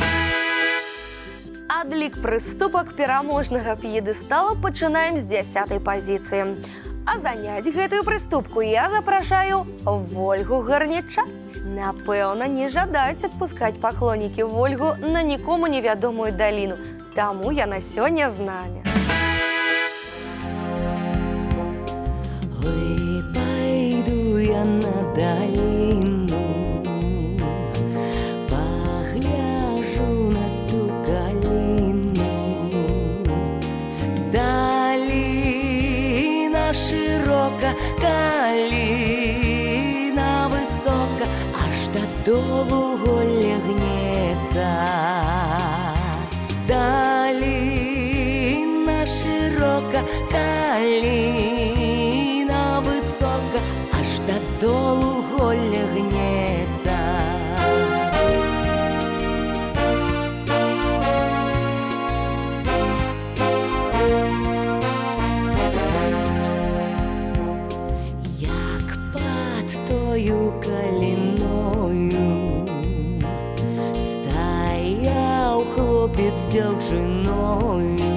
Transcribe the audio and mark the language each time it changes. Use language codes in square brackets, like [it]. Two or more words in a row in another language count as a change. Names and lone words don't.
[be] Адлік прыступак пераможнага п'едэстала пачынаем з 10-й пазіцыі. А заняць гэтую прыступку я запрашаю Вольгу Гарнічар. Напэўна, не жадаюць адпускаць паклонікі Вольгу на нікому невядомую даліну, таму яна сёння з намі. [uk] Ой, пойду я на долину, погляжу на ту калину. Долина широка, калина высока, аж додолу голля гнецца. Долина широка, калина высока, аж додолу голля гнецца. [be] Як пад тою каліною стаяў хлопец з дзяўчыною.